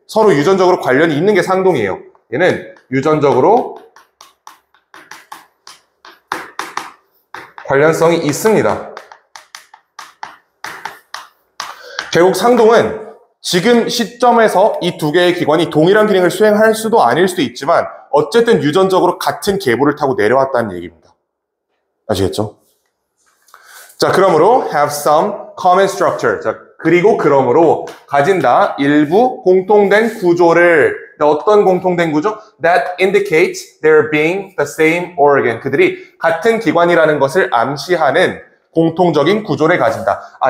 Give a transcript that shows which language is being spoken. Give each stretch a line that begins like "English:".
Korean: 서로 유전적으로 관련이 있는 게 상동이에요. 얘는 유전적으로 관련성이 있습니다. 결국 상동은 지금 시점에서 이 두 개의 기관이 동일한 기능을 수행할 수도 아닐 수도 있지만 어쨌든 유전적으로 같은 계보를 타고 내려왔다는 얘기입니다. 아시겠죠? 자, 그러므로
English: have some common structure.
Korean: 자, 그리고 그러므로 가진다 일부 공통된 구조를. 어떤 공통된 구조?
English: That indicates they're being the same organ.
Korean: 그들이 같은 기관이라는 것을 암시하는 공통적인 구조를 가진다.